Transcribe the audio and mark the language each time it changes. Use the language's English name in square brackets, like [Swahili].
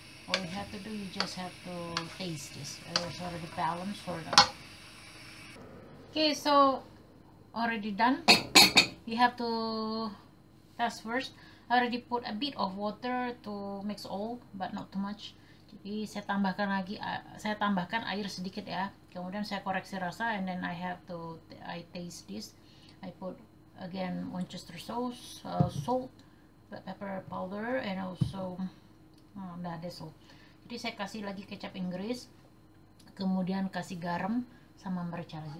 [English] All you have to do, you just have to taste this. It's already balanced for that. Okay, so already done. You have to test first. I already put a bit of water to mix all, but not too much. [Indonesian] Jadi saya tambahkan air sedikit ya. Kemudian saya koreksi rasa, [English] and then I taste this. I put again Worcester sauce, salt, black pepper powder, and also so. [Indonesian] Jadi saya kasih lagi kecap Inggris, kemudian kasih garam sama merica lagi.